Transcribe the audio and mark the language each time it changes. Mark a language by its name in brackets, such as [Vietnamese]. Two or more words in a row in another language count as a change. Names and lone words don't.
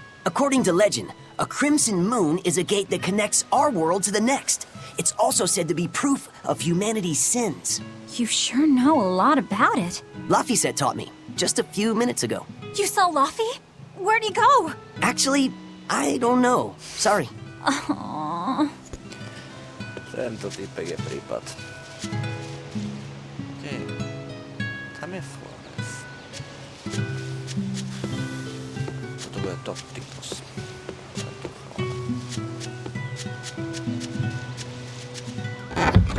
[English] According to legend, a crimson moon is a gate that connects our world to the next. It's also said to be proof of humanity's sins. You sure know a lot about it. Laphicet taught me, just a few minutes ago. You saw Laffy? Where'd he go? Actually, I don't know. Sorry. Aww. [Slovak] Tento týpek je prípad. Okej. Tam je Flores. Toto bude top typos. Tento chlap.